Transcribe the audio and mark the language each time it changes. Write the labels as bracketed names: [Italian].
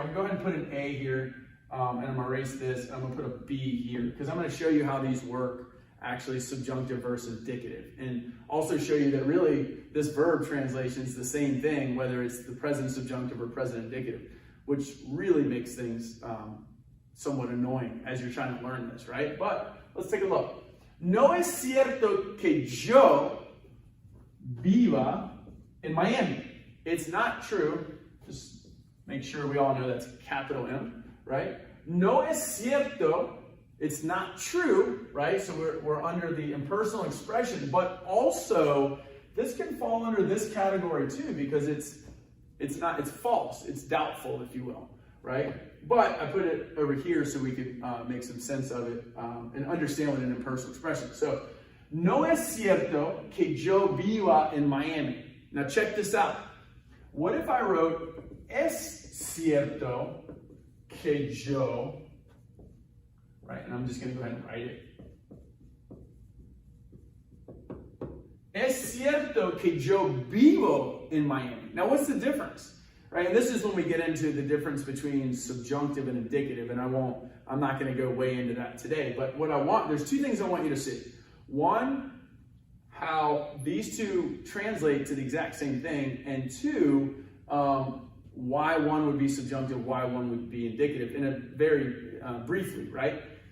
[English] I'm going to go ahead and put an A here, and I'm going to erase this, and I'm going to put a B here, because I'm going to show you how these work, actually subjunctive versus indicative, and also show you that really this verb translation is the same thing, whether it's the present subjunctive or present indicative, which really makes things somewhat annoying as you're trying to learn this, right? But let's take a look. [Spanish] No es cierto que yo viva en Miami. [English] It's not true. Just make sure we all know that's capital M, right? [Spanish] No es cierto. [English] It's not true, right? So we're under the impersonal expression, but also this can fall under this category too, because it's false, it's doubtful, if you will, right? But I put it over here so we could make some sense of it and understand what an impersonal expression is. [Spanish] So, no es cierto que yo viva en Miami. [English] Now check this out. What if I wrote [Spanish] es cierto que yo, [English] right? And I'm just going to go ahead and write it. [Spanish] Es cierto que yo vivo en Miami. [English] Now, what's the difference? Right? And this is when we get into the difference between subjunctive and indicative, and I'm not going to go way into that today, but there's two things I want you to see. One, how these two translate to the exact same thing, and two, why one would be subjunctive, why one would be indicative, in a very briefly, right?